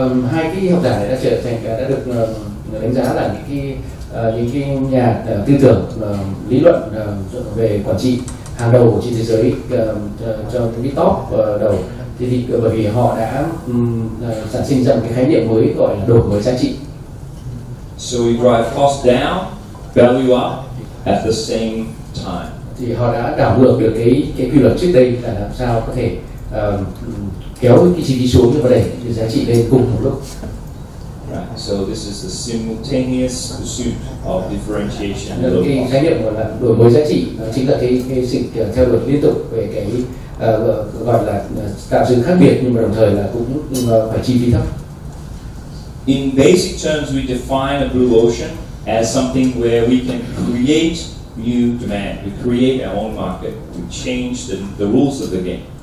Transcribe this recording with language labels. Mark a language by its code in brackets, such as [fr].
[vi] Hai cái học giả này đã được đánh giá là những cái nhà tư tưởng lý luận về quản trị hàng đầu trên thế giới, cho cái top đầu, thì bởi vì họ đã sản sinh ra một cái khái niệm mới gọi là đổi mới giá trị. [en] So we drive cost down, value up at the same time. [vi] Thì họ đã đảo ngược được cái quy luật trước đây là làm sao có thể kéo cái chi phí xuống và đẩy cái giá trị lên cùng một lúc. [en] Right. So this is the simultaneous pursuit of differentiation. [vi] Cái khái niệm gọi là đổi mới giá trị chính là cái sự theo đuổi liên tục về cái gọi là tạo sự khác biệt, nhưng mà đồng thời là cũng phải chi phí thấp. [en] In basic terms, we define a blue ocean as something where we can create new demand, we create our own market, we change the rules of the game.